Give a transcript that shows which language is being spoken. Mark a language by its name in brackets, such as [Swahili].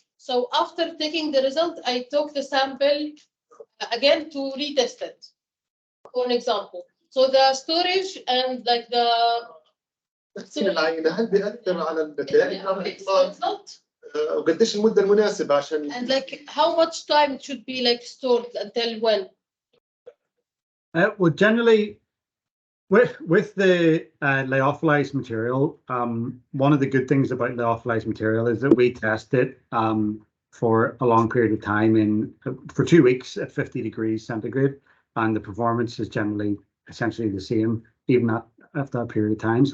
[English] So after taking the result, I took the sample again to retest it. For an example. So the storage and like the [Arabic] العينه هل بيأثر على النتائج؟ [English] result? [Arabic] وقديش المده المناسبه عشان [English] And like how much time it should be like stored until when? Well, generally, with the lyophilized material, one of the good things about lyophilized material is that we test it for a long period of time for 2 weeks at 50 degrees centigrade, and the performance is generally essentially the same even at that period of time.